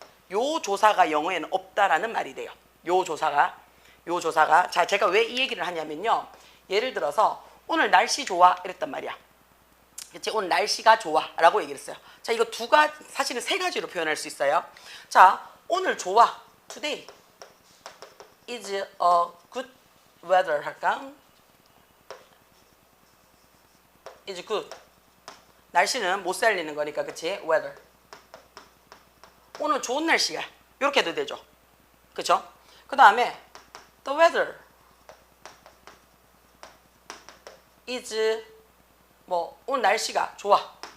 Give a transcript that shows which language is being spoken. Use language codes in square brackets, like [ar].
[ko] 요 조사가 영어에는 없다라는 말이 돼요. 요 조사가. 자, 제가 왜 이 얘기를 하냐면요. 예를 들어서 오늘 날씨 좋아 이랬단 말이야. 그치? 오늘 날씨가 좋아 라고 얘기를 했어요. 자, 이거 사실은 3가지로 표현할 수 있어요. 자, 오늘 좋아. [en] Today is a good weather 할까? is good. [ko] 날씨는 못 살리는 거니까, 그치? weather. 오늘 좋은 날씨야. 이렇게 해도 되죠. 그쵸? 그 다음에 [en] the weather is [ko] 오늘 날씨가 좋아.